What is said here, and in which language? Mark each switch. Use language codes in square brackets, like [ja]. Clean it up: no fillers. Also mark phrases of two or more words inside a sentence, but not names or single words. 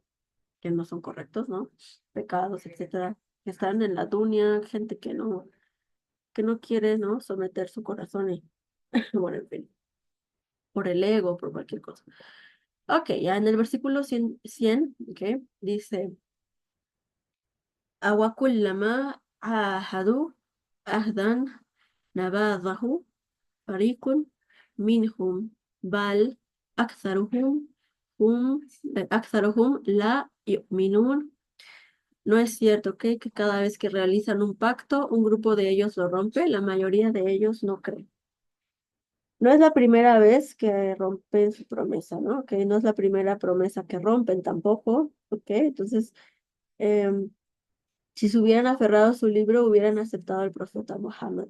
[es] Que no son correctos, ¿no? Pecados, etcétera, que están en la dunya, gente que no quiere, ¿no? Someter su corazón y, bueno, en fin, por el ego, por cualquier cosa. Ok, ya en el versículo 100, ¿ok? Dice, [ar] أَوَكُلَّمَا عَاهَدُوا عَهْدًا نَبَذَهُ فريق منهم بل أكثرهم هم أكثرهم لا يؤمنون. [es] No es cierto que cada vez que realizan un pacto, un grupo de ellos lo rompe, la mayoría de ellos no creen. No es la primera vez que rompen su promesa, ¿no? Que no es la primera promesa que rompen tampoco, ¿ok? Entonces, em, si se hubieran aferrado a su libro, hubieran aceptado al profeta Muhammad.